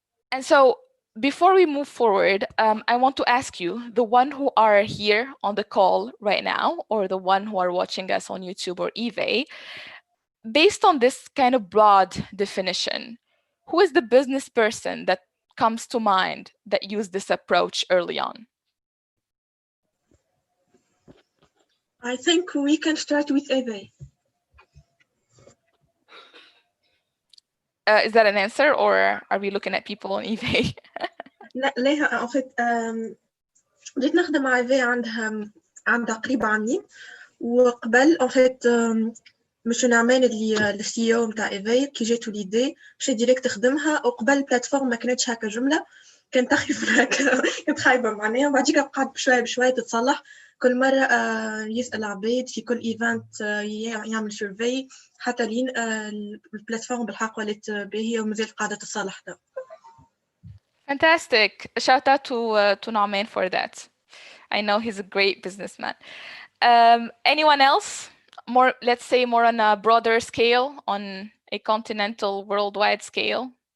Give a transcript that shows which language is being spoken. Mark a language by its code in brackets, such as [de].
[en] And so before we move forward, I want to ask you, the one who are here on the call right now, or the one who are watching us on YouTube or eBay, based on this kind of broad definition, who is the business person that comes to mind that used this approach early on? I think we can start with eBay. Is that an answer, or are we looking at people on eBay? [ar] لا ليها en fait بديت نخدم مع eBay عندها قريب عامين وقبل en fait مش نعمان اللي السي او نتاع ايفاي كي جاتو ليدي مشى ديريكت خدمها وقبل البلاتفورم ما كانتش هكا جمله كانت تخيف هكا كانت خايبه معناها وبعديك قعد بشويه تتصلح كل مره يسال عبيد في كل ايفنت يعمل سيرفي حتى لين البلاتفورم بالحق ولات باهيه ومازال قاعده تتصلح. [en] Fantastic. Shout out to Nauman for that. I know he's a great businessman. Anyone else? More, let's say, more on a broader scale, on a continental, worldwide scale.